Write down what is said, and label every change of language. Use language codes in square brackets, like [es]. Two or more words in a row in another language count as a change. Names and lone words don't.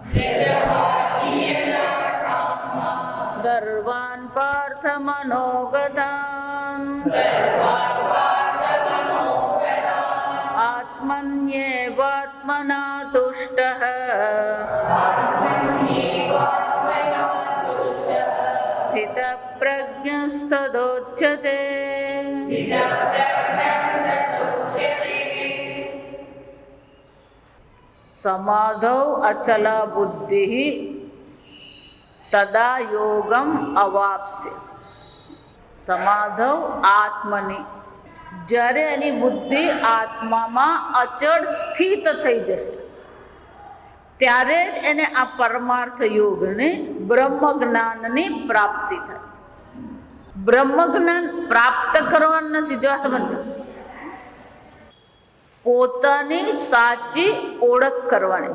[sa] सर्वान् पार्थमनोगतान् आत्मन्येवात्मना तुष्टः स्थितप्रज्ञस्तदोच्यते। समाधौ अचला बुद्धिः तदा योगम अवाप्स्यसि। સમાધવ આત્મની, [gu] જ્યારે એની બુદ્ધિ આત્મામાં અચળ સ્થિત થઈ જશે ત્યારે જ એને આ પરમાર્થ યોગને બ્રહ્મ જ્ઞાનની પ્રાપ્તિ થાય. બ્રહ્મ જ્ઞાન પ્રાપ્ત કરવાનું નથી, જો આ સમજ, પોતાની સાચી ઓળખ કરવાની.